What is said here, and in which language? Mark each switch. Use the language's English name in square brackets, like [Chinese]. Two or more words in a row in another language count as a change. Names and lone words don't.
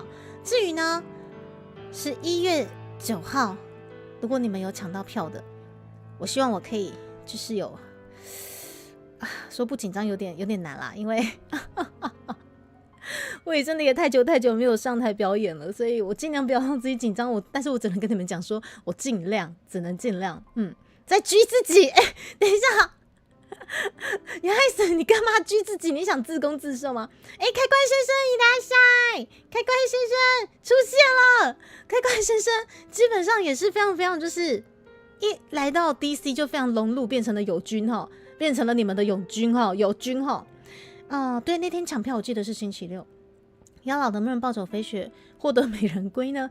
[Chinese] 至于呢，是1月9号，如果你们有抢到票的，我希望我可以就是有说不紧张有点难啦，因为我也真的也太久没有上台表演了，所以我尽量不要让自己紧张。但是我只能跟你们讲说，我只能尽量，在拘自己。等一下，你害死你干嘛拘自己？你想自攻自受吗？开关先生いらっしゃい，开关先生出现了。开关先生基本上也是非常非常，就是一来到 DC 就非常融入，变成了友军齁，变成了你们的友军齁。对，那天抢票我记得是星期六。妖老能不能暴走飞雪获得美人归呢？